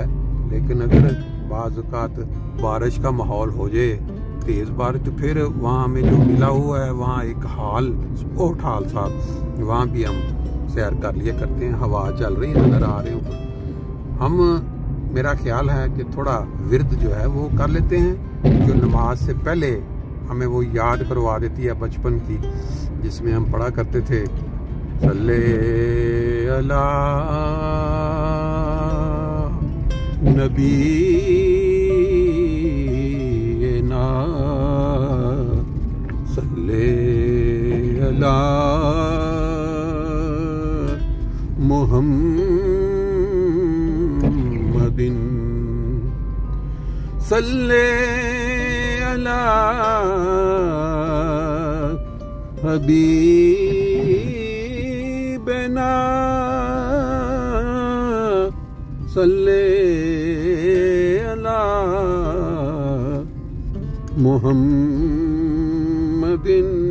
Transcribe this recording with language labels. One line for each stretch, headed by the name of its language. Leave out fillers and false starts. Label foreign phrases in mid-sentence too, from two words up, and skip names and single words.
Urdu: لیکن اگر بعض اوقات بارش کا ماحول ہو جائے، تیز بارش، تو پھر وہاں ہمیں جو ملا ہوا ہے، وہاں ایک ہال,
English: sport hall
Urdu: صاحب، وہاں بھی ہم سیر کر لیا کرتے ہیں. ہوا چل رہی ہے، نظر آ رہے ہو ہم. میرا خیال ہے کہ تھوڑا ورد جو ہے وہ کر لیتے ہیں، جو نماز سے پہلے ہمیں وہ یاد کروا دیتی ہے بچپن کی، جس میں ہم پڑھا کرتے تھے,
Arabic: صل على النبي نا صل على محمد صل على حبيبنا صل على محمد